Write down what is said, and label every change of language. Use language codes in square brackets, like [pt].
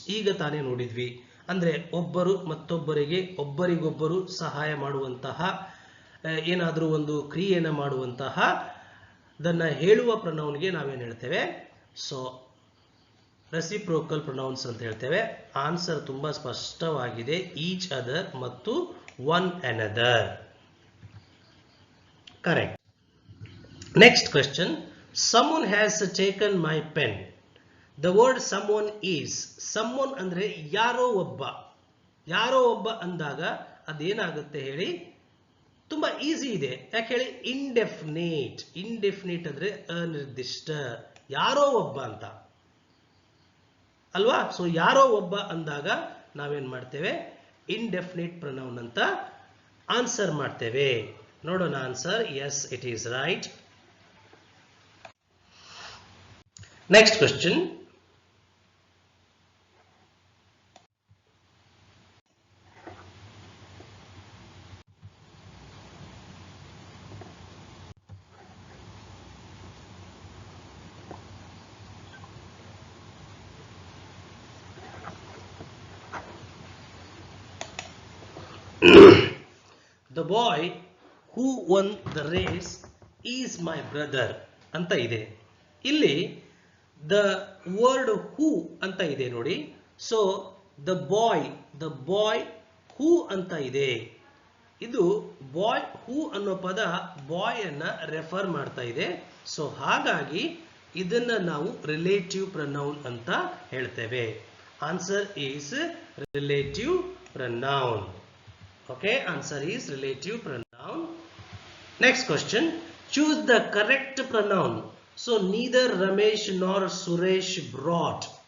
[kn] ಈಗ ತಾನೇ ನೋಡಿದ್ವಿ, ಅಂದ್ರೆ ಒಬ್ಬರು ಮತ್ತೊಬ್ಬರಿಗೆ ಒಬ್ಬರಿಗೊಬ್ಬರು ಸಹಾಯ ಮಾಡುವಂತಹ ಏನಾದರೂ ಒಂದು ಕ್ರಿಯೆಯನ್ನು ಮಾಡುವಂತಹ ಅದನ್ನ ಹೇಳುವ ಪ್ರನೌನ್ಗೆ ನಾವೇನು ಹೇಳ್ತೇವೆ? ಸೊ ರೆಸಿಪ್ರೋಕಲ್ ಪ್ರನೌನ್ಸ್ ಅಂತ ಹೇಳ್ತೇವೆ. ಆನ್ಸರ್ ತುಂಬಾ ಸ್ಪಷ್ಟವಾಗಿದೆ, ಈಚ್ ಅದರ್ ಮತ್ತು one another. [en] Correct. Next question. someone has taken my pen. the word someone is, someone [kn] ಅಂದ್ರೆ ಯಾರೋ ಒಬ್ಬ ಅಂದಾಗ ಅದೇನಾಗುತ್ತೆ ಹೇಳಿ? ತುಂಬಾ ಈಸಿ ಇದೆ. ಯಾಕೆ ಹೇಳಿ? ಇಂಡೆಫಿನಿಟ್ ಅಂದ್ರೆ ಅನಿರ್ದಿಷ್ಟ, ಯಾರೋ ಒಬ್ಬ ಅಂತ ಅಲ್ವಾ? ಸೊ ಯಾರೋ ಒಬ್ಬ ಅಂದಾಗ ನಾವೇನ್ ಮಾಡ್ತೇವೆ ಇಂಡೆಫಿನಿಟ್ ಪ್ರನೌನ್ ಅಂತ ಆನ್ಸರ್ ಮಾಡ್ತೇವೆ. ನೋಡೋಣ [en] Answer. Yes, it is right. Next question. The boy who won the race is my brother [kn] ಅಂತ ಇದೆ. ಇಲ್ಲಿ [en] the word who [kn] ಅಂತ ಇದೆ ನೋಡಿ. [en] so the boy who [kn] ಅಂತ ಇದೆ. ಇದು ಬಾಯ್ ಹೂ ಅನ್ನೋ ಪದ ಬಾಯ್ ಅನ್ನ ರೆಫರ್ ಮಾಡ್ತಾ ಇದೆ. ಸೊ ಹಾಗಾಗಿ ಇದನ್ನ ನಾವು ರಿಲೇಟಿವ್ ಪ್ರನೌನ್ ಅಂತ ಹೇಳ್ತೇವೆ. [en] Answer is relative pronoun. Okay, answer is relative pronoun. Next question. Choose the correct pronoun. So neither Ramesh nor Suresh brought.